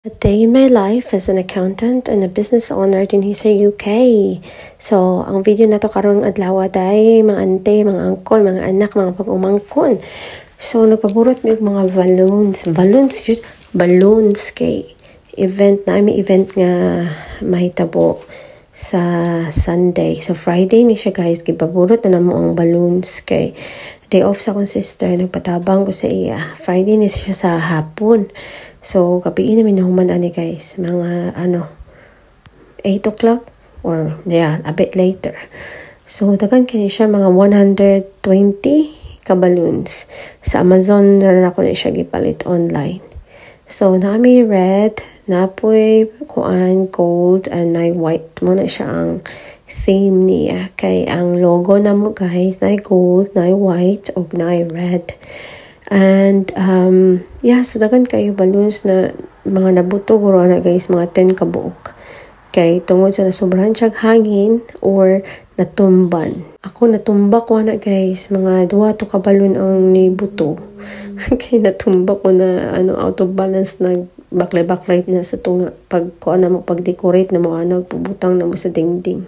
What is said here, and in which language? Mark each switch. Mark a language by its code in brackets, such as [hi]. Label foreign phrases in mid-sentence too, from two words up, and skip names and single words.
[en] A day in my life as an accountant and a business owner [ceb] din sa UK. So, ang video na to karong adlaw day, mga ante, mga angkol, mga anak, mga pag-umangkon. So, nagpaburot mi og mga balloons kay event na, may event nga mahitabo sa Sunday. So, Friday ni siya guys, gipaburot na namo ang balloons kay [en] day off [ceb] sa akong sister, nagpatabang ko sa iya. Friday ni siya sa hapon. So, gabi namin nahuman ani guys, mga [en] 8 o'clock or a bit later. [ceb] So, dagan kini siya mga 120 ka balloons. Sa Amazon na ako na siya gipalit online. So, nami red, napoy kuan [en] gold and [ceb] na white mo na siya ang theme niya. Kay ang logo na mo guys, na gold, na white, o na red. And, so dagan kayo balloons na mga nabuto guro na guys, mga 10 kabuok. Kay tungod sa nasobrahan siyang hangin or natumban. Ako natumba ko na guys, mga 2 to ka balloon ang nibuto. Kay natumba ko na [en] out of balance [ceb] na baklay-baklay na sa tunga pag pag-decorate na mo pubutang na mo sa dingding.